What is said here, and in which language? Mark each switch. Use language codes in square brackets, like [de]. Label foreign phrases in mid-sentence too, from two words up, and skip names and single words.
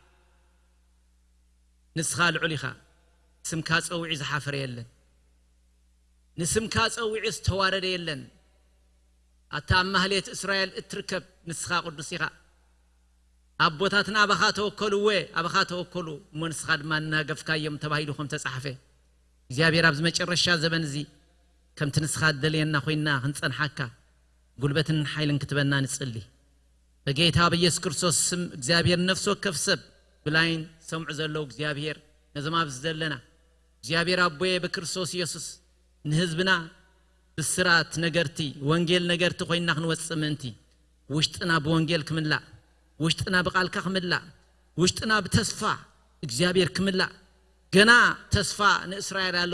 [ti] ንስኻ ልዑል ኢኻ ስምካ ጸዊዕ ዝሓፈረ የለን ንስምካ ጸዊዕ ዝተዋረደ የለን ኣታ ማህሌት እስራኤል እትርከብ ንስኻ ቅዱስ ኢኻ ኣቦታትና ኣባኻ ተወከሉወ ኣባኻ ተወከሉ እሞ ንስኻ ድማ እናገፍካዮም ተባሂሉ ከም ተጻሕፈ እግዚአብሔር ኣብ ዝመጨረሻ ዘመን እዚ ከምቲ ንስኻ ደልየና ኮይና ክንጸንሓካ ጉልበትን ኃይልን ክትበና ንጽልይ በጌታ በኢየሱስ ክርስቶስ ስም እግዚአብሔር ነፍስ ወከፍ ሰብ ብላይን ሰምዑ ዘለው እግዚአብሔር ነዘማ ብዝዘለና እግዚአብሔር አቦዬ በክርስቶስ ኢየሱስ ንህዝብና ብስራት ነገርቲ ወንጌል ነገርቲ ኮይና ክንወጽእ ምእንቲ ውሽጥና በወንጌል ክምላእ ውሽጥና በቃልካ ክምላእ ውሽጥና በተስፋ እግዚአብሔር ክምላእ ገና ተስፋ ንእስራኤል ያለው